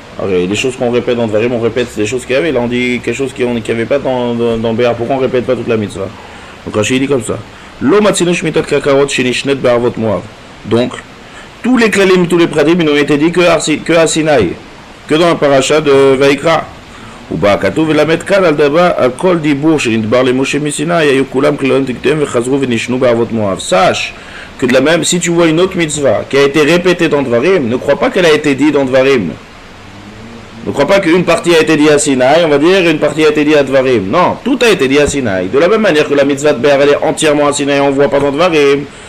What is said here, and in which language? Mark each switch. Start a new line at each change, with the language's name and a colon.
French: Alors, les choses qu'on répète dans Devarim, on répète des choses qu'il y avait. Là on dit quelque chose qu'il n'y avait pas dans Béar. Pourquoi on ne répète pas toute la mitzvah? Donc Rashi dit comme ça.
Hebrew: Lo matzinu shmitat kakarot shenishnet be'arvot moav.
French: Donc tous les klalim, tous les pratim, ils n'ont été dit que à Sinaï, que dans la paracha de Vaikra.
Hebrew: ובא כתוב ולמד כאן על כל דיבור שנדבר למשה מסיני היו כולם כללים תקטועים וחזרו ונשנו בערבות מואב.
French: Sache que de la même, si tu vois une autre mitzvah qui a été répétée dans Dvarim, ne crois pas qu'elle a été dite dans Dvarim. Ne crois pas qu'une partie a été dit à Sinaï, on va dire, une partie a été dit à Dvarim. Non, tout a été dit à Sinaï. De la même manière que la mitzvah de Béar, elle est entièrement à Sinaï, on ne voit pas dans Dvarim.